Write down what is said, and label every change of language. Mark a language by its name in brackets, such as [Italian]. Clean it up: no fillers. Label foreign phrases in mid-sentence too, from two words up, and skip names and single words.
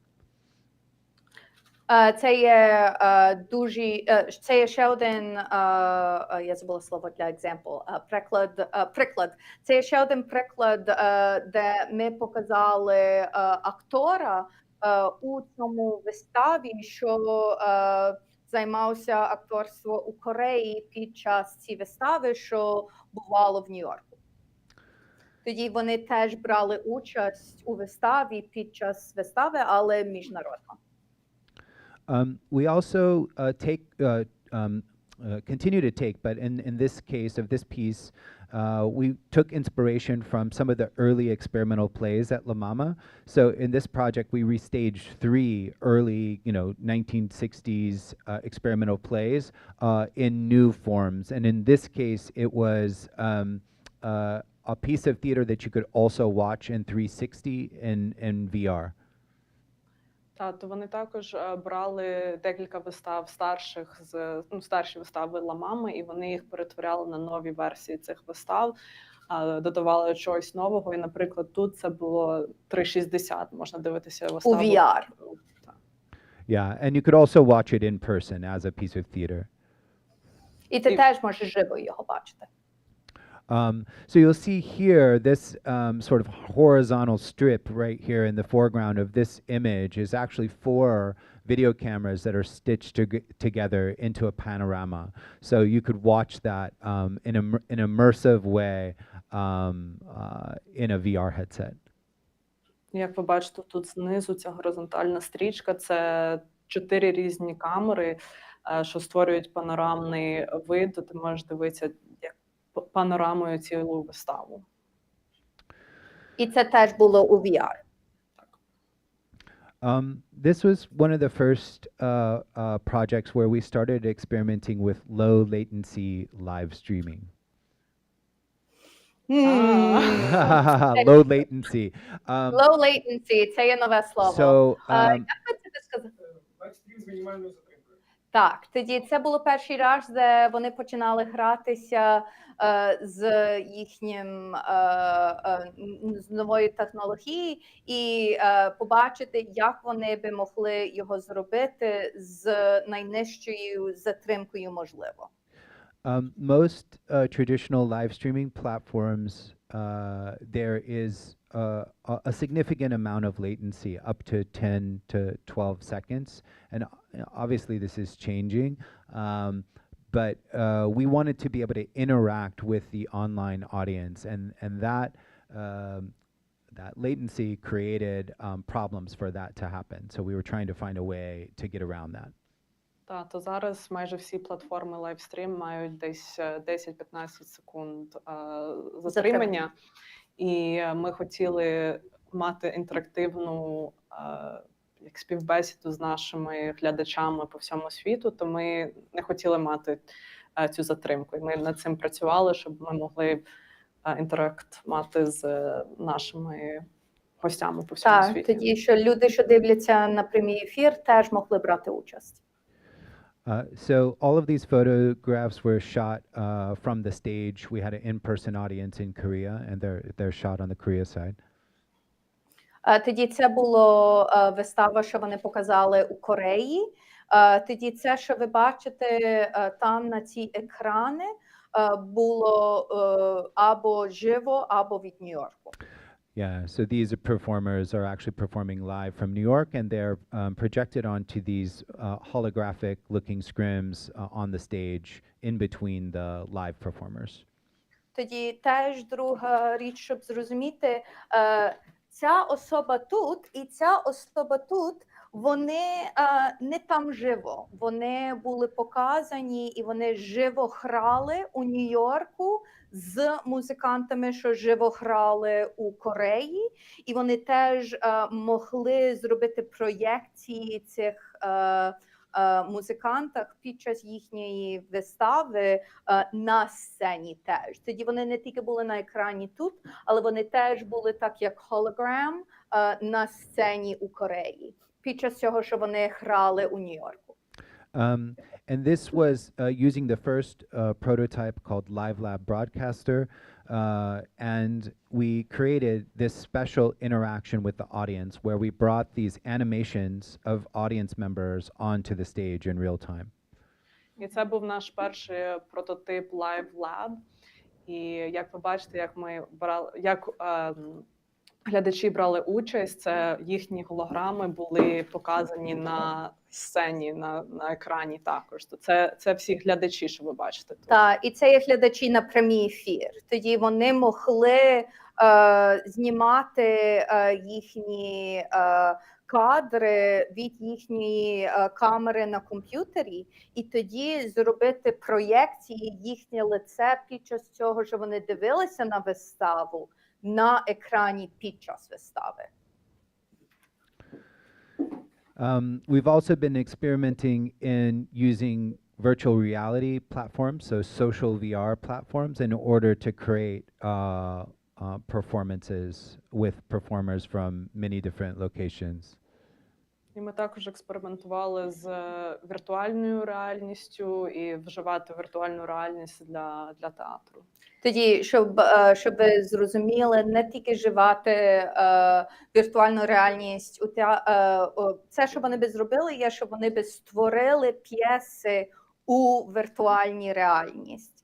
[Ukrainian] Це є це є ще один, я забула слово для example, приклад. Це є ще один приклад, де ми показали актора у цьому виставі, що займався акторством у Кореї під час цієї вистави, що бувало в Нью-Йорку. Тоді вони теж брали участь у виставі під час вистави, але міжнародно. [English] We also continue to take, but in this case of this piece, we took inspiration from some of the early experimental plays at La Mama. So in this project, we restaged 3 early, 1960s experimental plays in new forms. And in this case, it was a piece of theater that you could also watch in 360 in VR. [Ukrainian] То вони також брали декілька вистав старших старші вистави Ла Мами, і вони їх перетворяли на нові версії цих вистав, додавали чогось нового. І, наприклад, тут це було 360, можна дивитися виставу. У VR. [English] Yeah, and you could also watch it in person as a piece of theater. [Ukrainian] І ти теж можеш живо його бачити. [English] So you'll see here this sort of horizontal strip right here in the foreground of this image is actually 4 video cameras that are stitched together into a panorama. So you could watch that in an immersive way in a VR headset. [Ukrainian] Як ви бачите, тут знизу ця горизонтальна стрічка – це 4 різні камери, що створюють панорамний вид, ти можеш дивитися як панорамою цілу виставу. І це теж було у VR. [English] This was one of the first projects where we started experimenting with low latency live streaming. Low latency. Low latency – [Ukrainian] це є нове слово. So, як ви це сказали? Лайвстрім з мінімальною затримкою. Так, тоді це було перший раз, де вони починали гратися з їхнім з новою технологією і побачити, як вони би могли його зробити з найнижчою затримкою можливо. [English] Most traditional live streaming platforms, there is a significant amount of latency, up to 10 to 12 seconds. And obviously this is changing, but we wanted to be able to interact with the online audience, and that latency created problems for that to happen. So we were trying to find a way to get around that. [Ukrainian] То зараз майже всі платформи лайвстрім мають десь 10-15 секунд затримання. І ми хотіли мати інтерактивну як співбесіду з нашими глядачами по всьому світу, то ми не хотіли мати цю затримку. І ми над цим працювали, щоб ми могли інтеракт мати з нашими гостями по всьому світі. Так, тоді, що люди, що дивляться на прямий ефір, теж могли брати участь. [English] So all of these photographs were shot from the stage. We had an in-person audience in Korea, and they're shot on the Korea side. [Ukrainian] Тоді це було вистава, що вони показали у Кореї. Тоді це, що ви бачите там на ці екрани, було або живо, або від Нью-Йорку. [English] Yeah, so these performers are actually performing live from New York, and they're projected onto these holographic-looking scrims on the stage in between the live performers. [Ukrainian] Тоді теж друга річ, щоб зрозуміти, ця особа тут і ця особа тут, Вони не там живо, вони були показані і вони живо грали у Нью-Йорку з музикантами, що живо грали у Кореї, і вони теж могли зробити проєкції цих музикантах під час їхньої вистави на сцені теж. Тоді вони не тільки були на екрані тут, але вони теж були так, як hologram на сцені у Кореї. Під час цього, що вони грали у Нью-Йорку. [English] And this was using the first prototype called Live Lab Broadcaster, and we created this special interaction with the audience where we brought these animations of audience members onto the stage in real time. [Ukrainian] І це був наш перший прототип Live Lab. І як ви бачите, як ми брали, як глядачі брали участь, це їхні голограми були показані на сцені, на екрані також. То це всі глядачі, що ви бачите тут. Так, і це є глядачі на прямий ефір. Тоді вони могли знімати їхні кадри від їхньої камери на комп'ютері, і тоді зробити проєкції їхнє лице під час цього, що вони дивилися на виставу, на екрані під час вистави. [English] We've also been experimenting in using virtual reality platforms, so social VR platforms, in order to create performances with performers from many different locations. [Ukrainian] І ми також експериментували з віртуальною реальністю і вживати віртуальну реальність для театру. Тоді, щоб ви зрозуміли, не тільки вживати віртуальну реальність, це, що вони би зробили, є, що вони би створили п'єси у віртуальній реальність.